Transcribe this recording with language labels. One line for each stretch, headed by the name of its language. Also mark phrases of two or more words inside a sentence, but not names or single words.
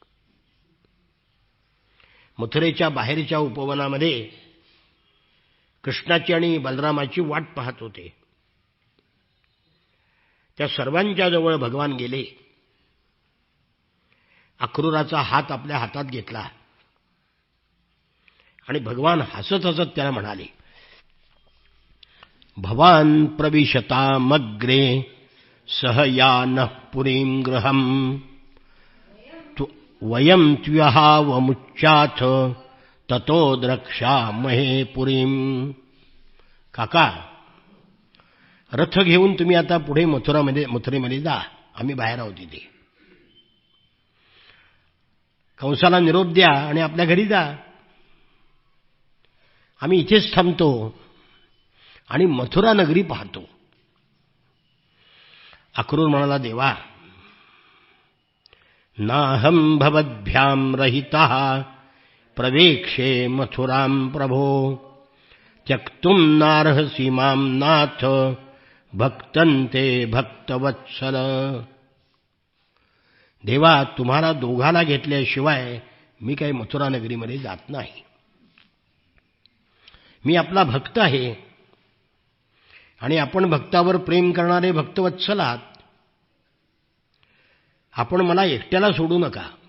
Marathi: मथुरेच्या बाहेरच्या उपवनामध्ये कृष्णाची आणि बलरामाची वाट पाहत होते. त्या सर्वांच्या जवळ भगवान गेले. अक्रूराचा हात आपल्या हातात घेतला आणि भगवान हसत हसत त्याला म्हणाले,
Sanskrit: भवान प्रविशतामग्रे सह यानः पुरीं गृहम् वयं त्व्यहावमुच्चाथ ततो द्रक्ष्यामहे पुरीं.
Marathi: काका, रथ घेऊन तुम्ही आता पुढे मथुरेमध्ये जा, आम्ही बाहेर आहोत इथे. कंसाला निरोप द्या आणि आपल्या घरी जा. आम्ही इथेच थांबतो आणि मथुरा नगरी पाहतो. अक्रूर म्हणाला,
Sanskrit: देवा, नाहं भवद्भ्यां रहितः प्रवेक्षे मथुरां प्रभो त्यक्तुं नार्हसि मां नाथ भक्तन्ते भक्तवत्सल.
Marathi: देवा, तुम्हाला दोघाला घेतल्याशिवाय मी काही मथुरा नगरीमध्ये जात नाही. मी आपला भक्त आहे आणि आपण भक्तावर प्रेम करणारे भक्तवत्सल आहात. आपण मला एकट्याला सोडू नका.